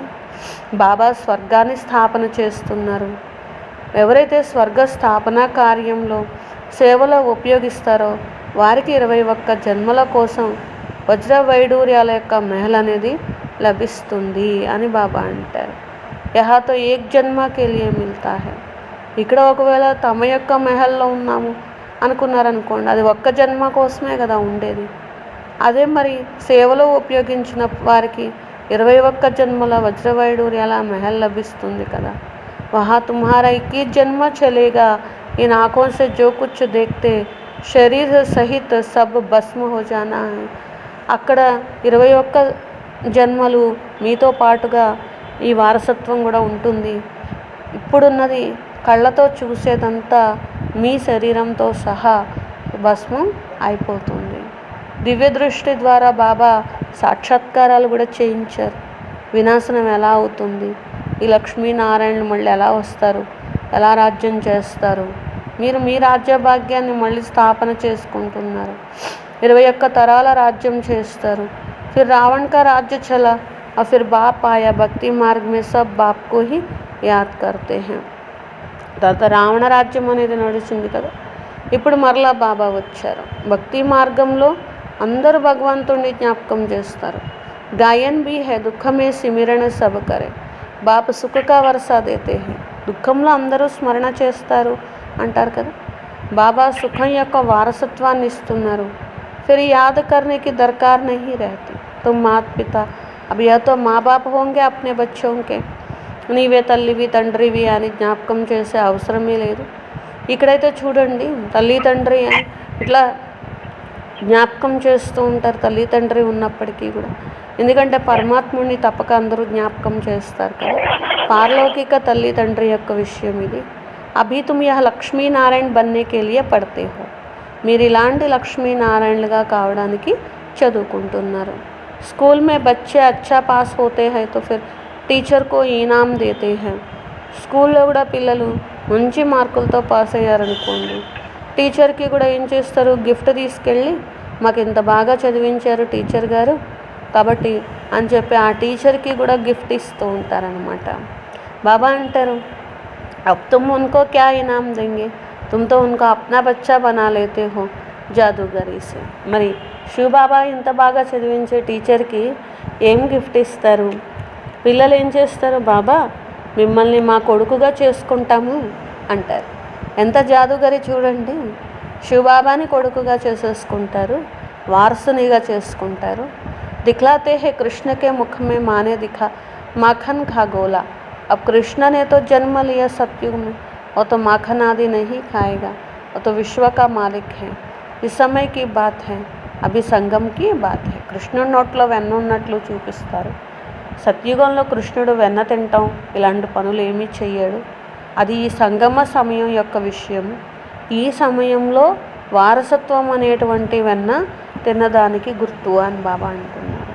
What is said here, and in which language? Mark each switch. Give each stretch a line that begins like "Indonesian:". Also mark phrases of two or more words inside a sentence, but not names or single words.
Telugu: బాబా స్వర్గాన్ని స్థాపన చేస్తున్నారు. ఎవరైతే స్వర్గ స్థాపన కార్యంలో సేవలో ఉపయోగిస్తారో వారికి 21 జన్మల కోసం వజ్ర వైడూర్యాల యొక్క మెహల్ అనేది లభిస్తుంది అని బాబా అంటారు.
Hindi: यहाँ तो एक जन्म के लिए मिलता है.
Telugu: ఇక్కడ ఒకవేళ తమ యొక్క మెహల్లో ఉన్నాము అనుకున్నారనుకోండి, అది ఒక్క జన్మ కోసమే కదా ఉండేది. అదే మరి సేవలో ఉపయోగించిన వారికి 21 జన్మల వజ్రవైడూర్యాల మెహల్ లభిస్తుంది కదా.
Hindi: वहाँ तुम्हारा 21 जन्म चलेगा. इन आँखों से जो कुछ देखते शरीर सहित सब भस्म हो जाना है.
Telugu: అక్కడ 21 జన్మలు మీతో పాటుగా ఈ వారసత్వం కూడా ఉంటుంది. ఇప్పుడున్నది కళ్ళతో చూసేదంతా మీ శరీరంతో సహా భస్మం అయిపోతుంది. దివ్య దృష్టి ద్వారా బాబా సాక్షాత్కారాలు కూడా చేయించారు. వినాశనం ఎలా అవుతుంది, ఈ లక్ష్మీనారాయణులు మళ్ళీ ఎలా వస్తారు, ఎలా రాజ్యం చేస్తారు, మీరు మీ రాజ్య భాగ్యాన్ని మళ్ళీ స్థాపన చేసుకుంటున్నారు. 21 తరాల రాజ్యం చేస్తారు.
Hindi: फिर रावण का राज्य चला और फिर बाप आया. भक्ति मार्ग में सब बाप को ही याद करते हैं.
Telugu: తర్వాత రావణ రాజ్యం అనేది నడిచింది కదా. ఇప్పుడు మరలా బాబా వచ్చారు. భక్తి మార్గంలో అందరూ భగవంతుడిని జ్ఞాపకం చేస్తారు.
Hindi: गायन भी है दुःख में सिमरण सब करे. बाप सुख का वर्सा देते हैं.
Telugu: దుఃఖంలో అందరూ స్మరణ చేస్తారు అంటారు కదా. బాబా సుఖం యొక్క వారసత్వాన్ని ఇస్తున్నారు.
Hindi: फिर याद करने की दरकार नहीं रहती. तुम माता पिता अब या तो माँ बाप होंगे अपने बच्चों के,
Telugu: నీవే తల్లివి తండ్రివి అని జ్ఞాపకం చేసే అవసరమే లేదు. ఇక్కడైతే చూడండి, తల్లి తండ్రి అని ఇట్లా జ్ఞాపకం చేస్తూ ఉంటారు తల్లి తండ్రి ఉన్నప్పటికీ కూడా. ఎందుకంటే పరమాత్ముడిని తప్పక అందరూ జ్ఞాపకం చేస్తారు కదా. పారలౌకిక తల్లి తండ్రి యొక్క విషయం ఇది.
Hindi: अभी तुम यह लक्ष्मीनारायण बनने के लिए పढ़ते हो.
Telugu: మీరు ఇలాంటి లక్ష్మీనారాయణలుగా కావడానికి చదువుకుంటున్నారు.
Hindi: स्कूल में बच्चे अच्छा पास होते हैं तो फिर टीचर को इनाम देते हैं.
Telugu: స్కూల్లో కూడా పిల్లలు మంచి మార్కులతో పాస్ అయ్యారనుకోండి, టీచర్కి కూడా ఏం చేస్తారు, గిఫ్ట్ తీసుకెళ్ళి మాకు ఇంత బాగా చదివించారు టీచర్ గారు కాబట్టి అని చెప్పి ఆ టీచర్కి కూడా గిఫ్ట్ ఇస్తూ ఉంటారనమాట. బాబా అంటారు,
Hindi: अब तुम उनको क्या इनाम देंगे, तुम तो उनको अपना बच्चा बना लेते हो जादूगरी से.
Telugu: మరి శివబాబా ఇంత బాగా చదివించే టీచర్కి ఏం గిఫ్ట్ ఇస్తారు? పిల్లలు ఏం చేస్తారు, బాబా మిమ్మల్ని మా కొడుకుగా చేసుకుంటాము అంటారు. ఎంత జాదుగరి చూడండి. శివబాబాని కొడుకుగా చేసేసుకుంటారు, వారసునిగా చేసుకుంటారు.
Hindi: दिखलाते हैं कृष्ण के मुख में माँ ने दिखा माखन खा गोला। अब कृष्ण ने तो जन्म लिया सतयुग में, वो तो माखन आदि नहीं खाएगा, वो तो विश्व का मालिक है। इस समय की बात है, अभी संगम की बात है।
Telugu: కృష్ణుడి నోట్లో వెన్న ఉన్నట్లు చూపిస్తారు. సత్యుగంలో కృష్ణుడు వెన్న తింటాం ఇలాంటి పనులు ఏమీ చెయ్యడు. అది ఈ సంగమ సమయం యొక్క విషయం. ఈ సమయంలో వారసత్వం అనేటువంటి వెన్న తిన్నదానికి గుర్తు అని బాబా అంటున్నారు.